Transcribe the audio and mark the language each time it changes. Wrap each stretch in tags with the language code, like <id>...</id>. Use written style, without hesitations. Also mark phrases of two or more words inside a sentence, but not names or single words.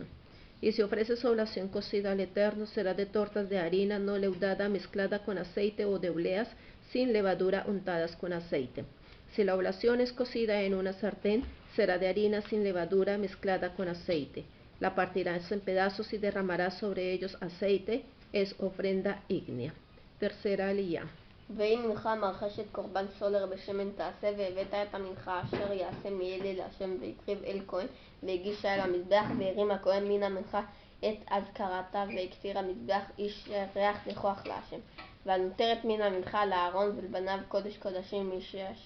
<es>Y si ofrece su oblación cocida al Eterno, será de tortas de harina no leudada mezclada con aceite o de obleas sin levadura untadas con aceite. Si la oblación es cocida en una sartén, será de harina sin levadura mezclada con aceite. La partirás en pedazos y derramarás sobre ellos aceite, es ofrenda ígnea. Tercera aliyah.</es> <he>ואם מנחה מרחשת קורבן סולר בשמן תעשה, והבאת את המנחה אשר יעשה מאלה להשם והקריב אל כהן, והגישה אל המזבח, והרים הכהן מן המנחה את אזכרתה, והקטיר המזבח איש ריח ניחוח להשם. והנותרת מן המנחה לאהרון ולבניו קודש קודשים אישי השם.</he>